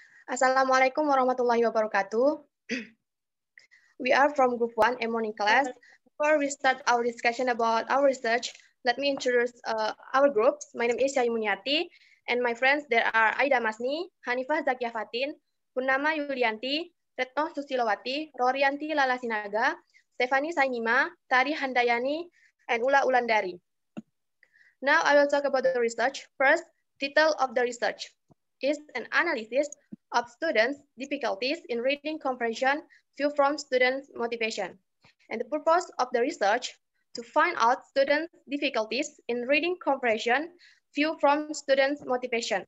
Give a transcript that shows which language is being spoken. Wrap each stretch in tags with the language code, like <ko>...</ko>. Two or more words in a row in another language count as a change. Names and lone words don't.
<ar>السلام عليكم ورحمة الله وبركاته.</ar> <en>We are from Group 1, a morning class. Before we start our discussion about our research, let me introduce our groups. My name is Yayu Muniati, and my friends there are Aida Masni, Hanifah Zakia Fatin, Purnama Yulianti, Retno Susilowati, Rorianti Lalasinaga, Stefani Sainima, Tari Handayani, and Ula Ulandari. Now I will talk about the research. First, title of the research is an analysis of students' difficulties in reading comprehension view from students' motivation. And the purpose of the research to find out students' difficulties in reading comprehension view from students' motivation.</en>